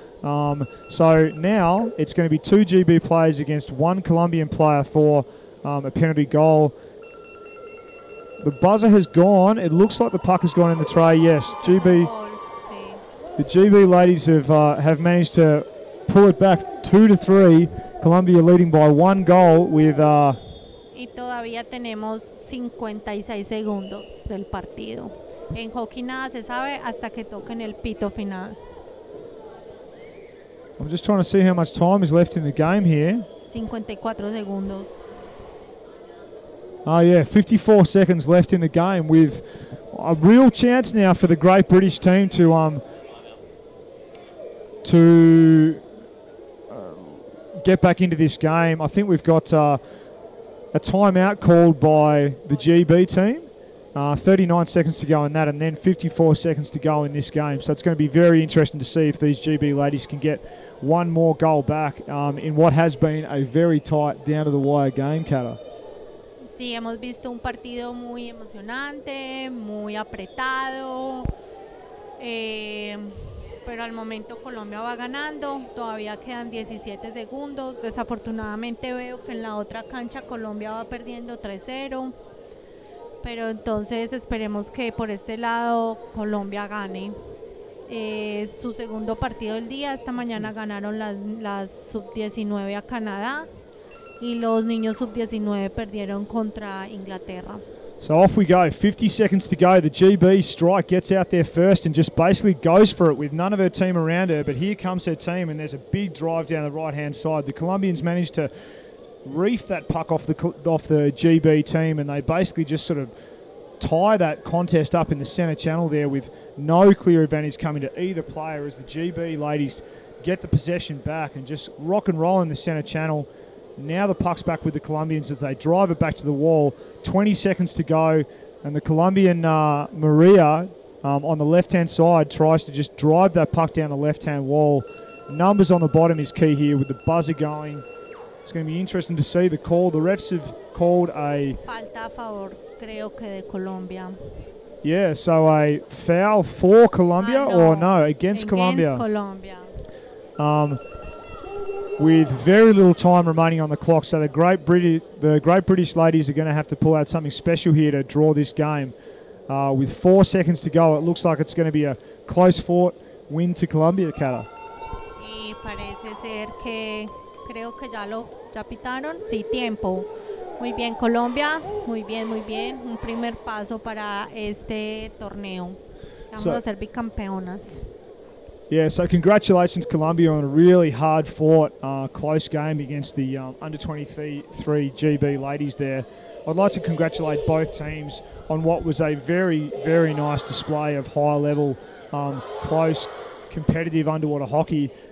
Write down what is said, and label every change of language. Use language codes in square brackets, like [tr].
[en] So now it's going to be 2 GB players against 1 Colombian player for a penalty goal. The buzzer has gone. It looks like the puck has gone in the tray. Yes, GB. The GB ladies have managed to pull it back 2-3. Colombia leading by 1 goal with. [es] Y todavía tenemos 56 segundos del partido. En hockey nada se sabe hasta que toquen el pito final. [en] I'm just trying to see how much time is left in the game here. [es] 54 segundos. [en] Oh yeah, 54 seconds left in the game with a real chance now for the Great British team to to get back into this game. I think we've got a timeout called by the GB team. 39 seconds to go in that, and then 54 seconds to go in this game. So it's going to be very interesting to see if these GB ladies can get one more goal back in what has been a very tight, down-to-the-wire game, Kata. [es] Sí, hemos visto un partido muy emocionante, muy apretado, pero al momento Colombia va ganando, todavía quedan 17 segundos. Desafortunadamente veo que en la otra cancha Colombia va perdiendo 3-0. Pero entonces esperemos que por este lado Colombia gane su segundo partido del día. Esta mañana ganaron las sub-19 a Canadá y los niños sub-19 perdieron contra Inglaterra. [en] So off we go, 50 seconds to go. The GB strike gets out there first and just basically goes for it with none of her team around her. But here comes her team and there's a big drive down the right-hand side. The Colombians managed to reef that puck off the GB team, and they basically just sort of tie that contest up in the centre channel there with no clear advantage coming to either player as the GB ladies get the possession back and just rock and roll in the centre channel. Now the puck's back with the Colombians as they drive it back to the wall. 20 seconds to go, and the Colombian Maria on the left-hand side tries to just drive that puck down the left-hand wall. Numbers on the bottom is key here with the buzzer going. It's going to be interesting to see the call. The refs have called a [es] falta a favor, creo que de Colombia. [en] Yeah, so a foul for Colombia or no, against Colombia. With very little time remaining on the clock, so the Great British ladies are going to have to pull out something special here to draw this game. With 4 seconds to go, it looks like it's going to be a close-fought win to Colombia, Kata. [es] Sí, parece ser que creo que ya pitaron. Sí, tiempo. Muy bien, Colombia. Muy bien, muy bien. Un primer paso para este torneo. Vamos a ser bicampeonas. [en] Yeah, so congratulations, Colombia, on a really hard-fought, close game against the under-23 GB ladies there. I'd like to congratulate both teams on what was a very, very nice display of high-level, close, competitive underwater hockey.